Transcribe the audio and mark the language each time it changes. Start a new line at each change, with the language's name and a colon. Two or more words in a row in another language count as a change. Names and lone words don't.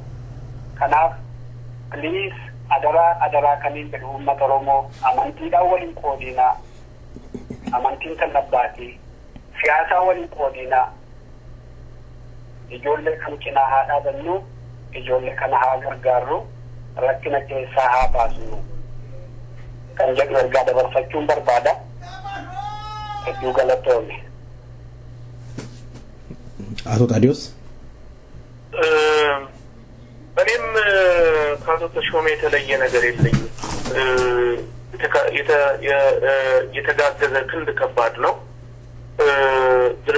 Oromo: Kanaaf please adaraa kaniin jedhu uummata Oromoo amantiidhaan waliin qoodinaa amantiin kan abbaatii siyaasaan waliin qoodinaa ijoollee kan cinaa haa dhaabannu ijoollee kana haa gargaarru rakkina keessaa haa baasnu kan jedhu ergaa dabarfachuun barbaada. Hedduu galatoomne.
Amharic: አቶ ታዲዮስ እኔም ከአቶ ተሾመ የተለየ ነገር የለኝም። የተጋገዘ ክንድ ከባድ ነው። ድርብ